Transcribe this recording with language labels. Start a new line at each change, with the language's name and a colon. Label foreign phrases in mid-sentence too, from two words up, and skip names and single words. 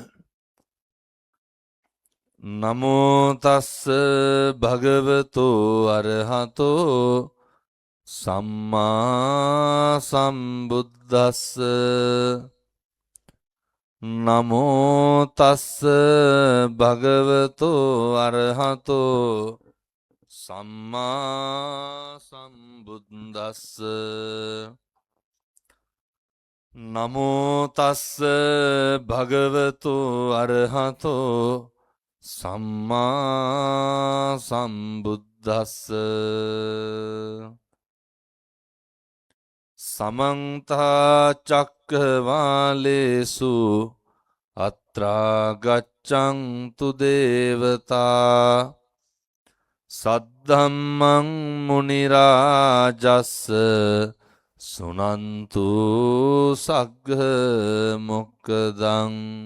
Pali: නමෝ තස්ස භගවතෝ අරහතෝ සම්මා සම්බුද්දස්ස නමෝ තස්ස භගවතෝ අරහතෝ සම්මා සම්බුද්දස්ස නමෝ තස්ස භගවතෝ අරහතෝ සම්මා සම්බුද්දස්ස සමන්තා චක්කවාලේසු අත්‍රා ගච්ඡන්තු දේවතා සද්ධම්මං මුනි රාජස්ස සුනන්තු සග්ග මොක්කදං